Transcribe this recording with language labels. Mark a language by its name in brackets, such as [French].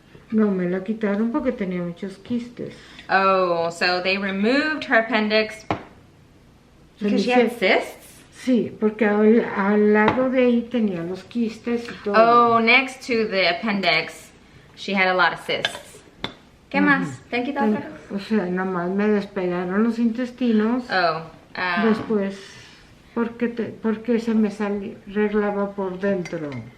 [Spanish] No, me la quitaron porque tenía muchos quistes. [English] Oh, so they removed her appendix because she had cysts? [Spanish] Sí, porque al lado de ahí tenía los quistes y todo. [English] Oh, next to the appendix, she had a lot of cysts. [Spanish] ¿Qué más? ¿Te han quitado caras? O sea, nomás me despegaron los intestinos. Oh. Después, porque se me arreglaba por dentro.